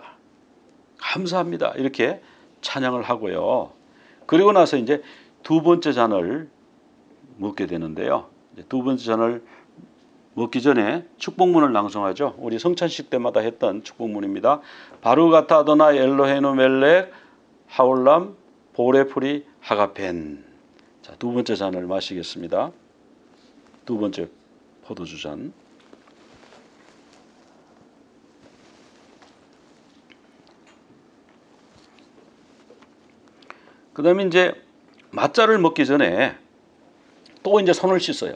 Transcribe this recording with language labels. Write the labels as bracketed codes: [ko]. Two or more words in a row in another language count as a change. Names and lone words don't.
[ko] 감사합니다. 이렇게 찬양을 하고요. 그리고 나서 이제 두 번째 잔을 먹게 되는데요. 두 번째 잔을 먹기 전에 축복문을 낭송하죠. 우리 성찬식 때마다 했던 축복문입니다. [he] ברוך אתה אדוני אלוהינו מלך העולם בורא פרי הגפן. [ko] 자, 두 번째 잔을 마시겠습니다. 두 번째 포도주 잔. 그 다음에 이제 맛자를 먹기 전에 또 이제 손을 씻어요.